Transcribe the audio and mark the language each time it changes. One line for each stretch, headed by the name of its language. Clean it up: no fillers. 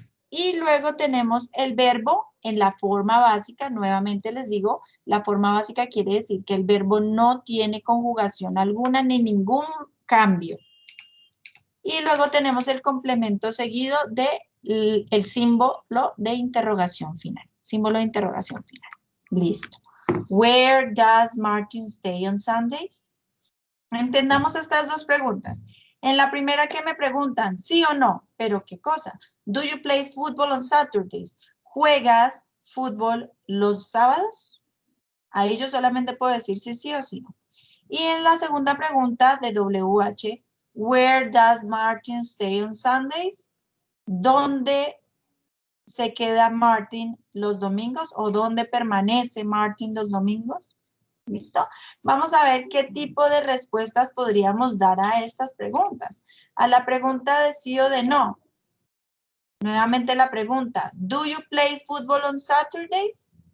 Spanish: Y luego tenemos el verbo en la forma básica, nuevamente les digo, la forma básica quiere decir que el verbo no tiene conjugación alguna ni ningún cambio. Y luego tenemos el complemento seguido del símbolo de interrogación final. Símbolo de interrogación final. Listo.
English: Where does Martin stay on Sundays?
Spanish: Entendamos estas dos preguntas. En la primera que me preguntan, sí o no, pero ¿qué cosa?
English: Do you play football on Saturdays?
Spanish: ¿Juegas fútbol los sábados? Ahí yo solamente puedo decir sí, sí o sí no. Y en la segunda pregunta de WH,
English: Where does Martin stay on Sundays?
Spanish: ¿Dónde se queda Martin los domingos o dónde permanece Martin los domingos? ¿Listo? Vamos a ver qué tipo de respuestas podríamos dar a estas preguntas. A la pregunta de sí o de no. Nuevamente la pregunta,
English: ¿do you play football on Saturdays?